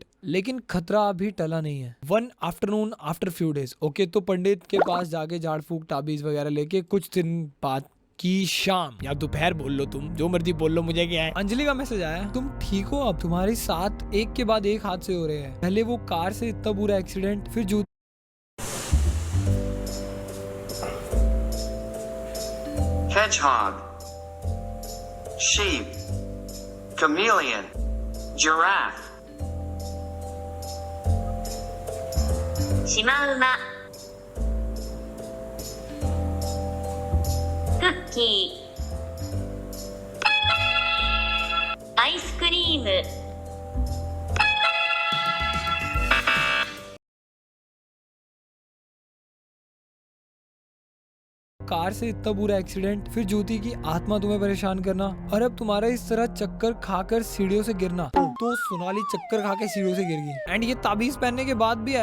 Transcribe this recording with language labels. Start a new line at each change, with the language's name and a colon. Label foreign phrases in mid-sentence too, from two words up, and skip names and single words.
Hindi: लेकिन खतरा अभी टला नहीं है।
English: one afternoon after few days.
Hindi: ओके, तो पंडित के पास जाके झाड़ फूक ताबीज वगैरह लेके कुछ दिन बाद की शाम या दोपहर बोल लो, तुम जो मर्जी बोल लो, मुझे क्या है। अंजलि का मैसेज आया, तुम ठीक हो? अब तुम्हारे साथ एक के बाद एक हादसे हो रहे हैं। पहले वो कार से इतना बुरा एक्सीडेंट, फिर जो
English: Hedgehog, sheep, chameleon, giraffe,
Japanese: シマウマ、クッキー、アイスクリーム、
Hindi: कार से इतना बुरा एक्सीडेंट, फिर ज्योति की आत्मा तुम्हें परेशान करना, और अब तुम्हारा इस तरह चक्कर खाकर सीढ़ियों से गिरना। तो सोनाली चक्कर खा के सीढ़ियों से गिर गई एंड ये ताबीज पहनने के बाद भी है।